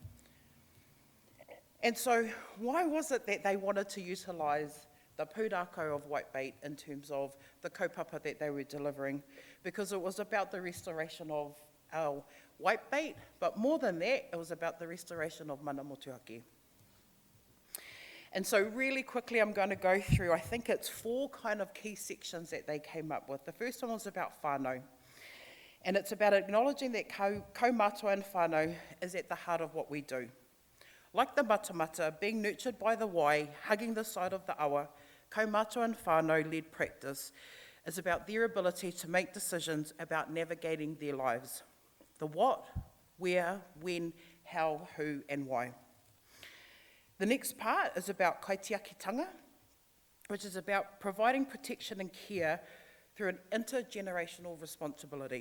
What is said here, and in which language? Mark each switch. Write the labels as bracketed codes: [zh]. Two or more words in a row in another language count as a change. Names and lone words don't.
[en] And so why was it that they wanted to utilise the pūrākau of whitebait in terms of the kaupapa that they were delivering? Because it was about the restoration of our whitebait, but more than that, it was about the restoration of [mi] mana motuhake. [en] And so really quickly I'm going to go through, I think it's 4 kind of key sections that they came up with. The first one was about whānau. And it's about acknowledging that kaumātua and whānau is at the heart of what we do. Like the matamata, being nurtured by the wai, hugging the side of the awa, kaumātua and whānau-led practice is about their ability to make decisions about navigating their lives. The what, where, when, how, who, and why. The next part is about kaitiakitanga, which is about providing protection and care through an intergenerational responsibility.